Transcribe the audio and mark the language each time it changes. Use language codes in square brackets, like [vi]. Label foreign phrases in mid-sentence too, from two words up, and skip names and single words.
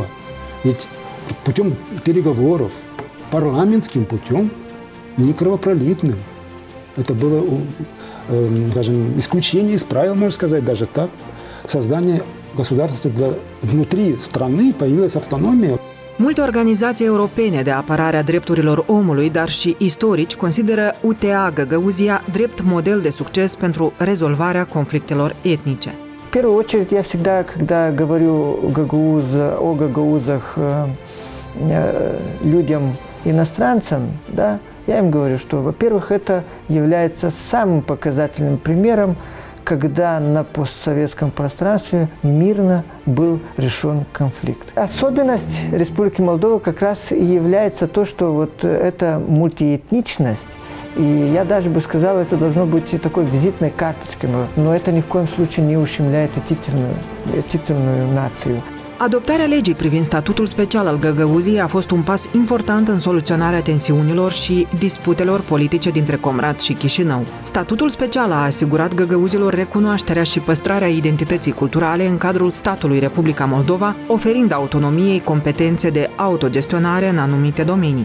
[ru] Ведь путем переговоров, парламентским путем, не кровопролитным, это было, скажем, исключение из правил, можно сказать, даже так, создание государства внутри страны, появилась автономия. [ro] Multe organizații europene de apărare a drepturilor omului, dar și istorici, consideră UTA Găgăuzia drept model de succes pentru rezolvarea conflictelor etnice. [ru] В первую очередь, я всегда, когда говорю о гагаузах людям, иностранцам, да, я им говорю, что, во-первых, это является самым показательным примером, когда на постсоветском пространстве мирно был решен конфликт. Особенность Республики Молдова как раз и является то, что вот эта мультиэтничность, и я даже бы сказал, это должно быть и такой визитной карточкой, но это ни в коем случае не ущемляет этительную нацию. [ro] Adoptarea legii privind statutul special al Găgăuziei a fost un pas important în soluționarea tensiunilor și disputelor politice dintre Comrat și Chișinău. Statutul special a asigurat găgăuzilor recunoașterea și păstrarea identității culturale în cadrul statului Republica Moldova, oferind autonomiei competențe de autogestionare în anumite domenii.